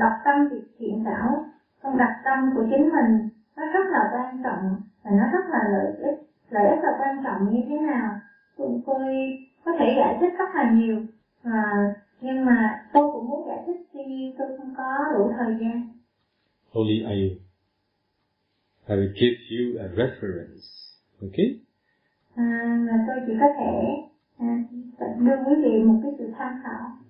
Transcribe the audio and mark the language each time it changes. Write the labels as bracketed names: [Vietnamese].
[Vietnamese] Việc đọc tâm, việc thiện đạo, trong đọc tâm của chính mình nó rất là quan trọng và nó rất là lợi ích là quan trọng như thế nào. Tôi có thể giải thích rất là nhiều, nhưng mà tôi cũng muốn giải thích tuy nhiên tôi không có đủ thời gian. [English] Only I will give you a reference, okay? [Vietnamese] Tôi chỉ có thể đưa quý vị một cái sự tham khảo.